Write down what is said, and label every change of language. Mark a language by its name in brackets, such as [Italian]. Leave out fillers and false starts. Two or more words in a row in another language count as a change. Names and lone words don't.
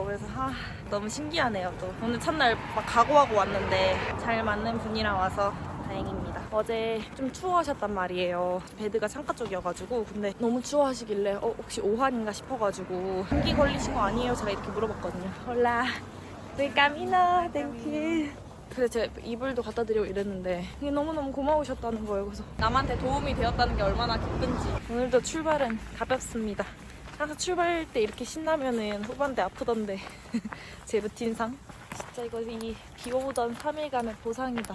[Korean] 그래서 너무 신기하네요. 또 오늘 첫날 막 각오하고 왔는데 잘 맞는 분이랑 와서 다행입니다. 어제 좀 추워하셨단 말이에요. 베드가 창가 쪽이어가지고. 근데 너무 추워하시길래 혹시 오한인가 싶어가지고 감기 걸리신 거 아니에요? 제가 이렇게 물어봤거든요. [Spanish] Hola, soy Camila, [English] thank you. [Korean] 그래서 제가 이불도 갖다 드리고 이랬는데 이게 너무너무 고마우셨다는 거예요. 그래서 남한테 도움이 되었다는 게 얼마나 기쁜지. 오늘도 출발은 가볍습니다. 항상 출발할 때 이렇게 신나면은 후반대 아프던데 제 루틴상 진짜 이거 이 비 오던 3일간의 보상이다.